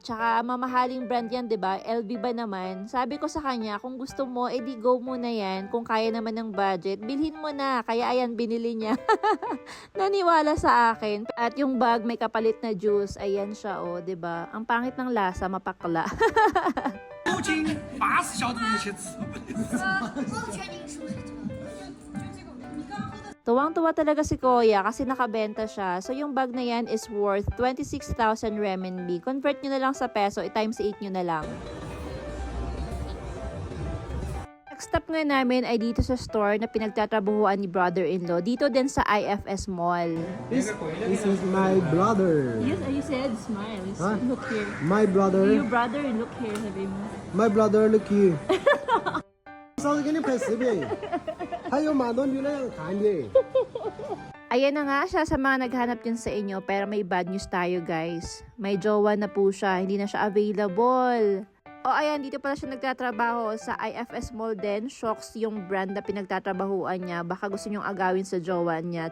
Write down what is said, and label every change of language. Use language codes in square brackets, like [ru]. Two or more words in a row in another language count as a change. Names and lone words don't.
[tl] Tsaka mamahaling brand yan, 'di ba? LV ba naman? Sabi ko sa kanya, kung gusto mo, edi go muna yan. Kung kaya naman ng budget, bilhin mo na. Kaya ayan, binili niya. Naniwala sa akin. At yung bag may kapalit na juice. Ayan siya, oh, 'di ba? Ang pangit ng lasa, mapakla. [zh] 究竟80小时一起吃不不确定是不是这个。 [tl] Tuwang-tuwa talaga si Kuya kasi nakabenta siya. So yung bag na yan [en] is worth 26,000 renminbi. [tl] Convert nyo na lang sa peso, i-times 8 nyo na lang. [en] Next stop [tl] nga namin ay dito sa store na pinagtatrabahuan ni brother-in-law. Dito din sa IFS Mall. [en] This is my brother. Yes, you said smile. Huh? Look here. My brother. Your brother, look here, [tl] sabi mo. [en] My brother, look here. [zh] 上次给你拍视频，还有蛮多女的想看你。 [tl] Ayan na nga siya sa mga naghanap din sa inyo. Pero may [en] bad news [tl] tayo guys. May jowa na po siya. Hindi na siya available. O ayan, dito pala siya nagtatrabaho sa IFS Mall din. Shocks yung brand na pinagtatrabahuan niya. Baka gusto niyong agawin sa jowa niya.